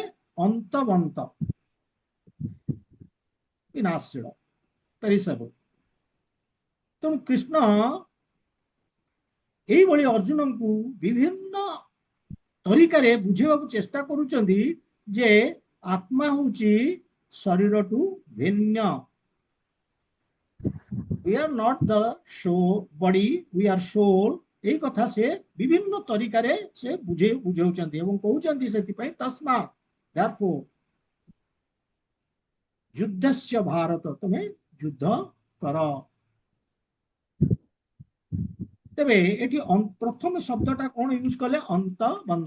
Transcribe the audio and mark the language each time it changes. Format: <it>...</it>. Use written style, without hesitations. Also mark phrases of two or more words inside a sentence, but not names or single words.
<or>ଅନ୍ତବନ୍ତ, ବିନାଶୀଳ, ପେରିସେବଲ। ତେଣୁ କୃଷ୍ଣ ଏଇଭଳି ଅର୍ଜୁନଙ୍କୁ ବିଭିନ୍ନ ତରିକାରେ ବୁଝେଇବାକୁ ଚେଷ୍ଟା କରୁଛନ୍ତି ଯେ ଆତ୍ମା ହଉଛି ଶରୀରଠୁ ଭିନ୍ନ।</or> <en>we are not the soul body, we are soul।</en> <or>ଏଇ କଥା ସେ ବିଭିନ୍ନ ତରିକାରେ ସେ ବୁଝାଉଛନ୍ତି ଏବଂ କହୁଛନ୍ତି ସେଥିପାଇଁ ତସ୍ମାତ୍, therefore</or> <sa>ଯୁଦ୍ଧସ୍ୟ ଭାରତ,</sa> <or>ତମେ ଯୁଦ୍ଧ କର। ତେବେ ଏଠି ପ୍ରଥମ ଶବ୍ଦଟା କଣ ୟୁଜ କଲେ? ଅନ୍ତବନ୍ତ।</or>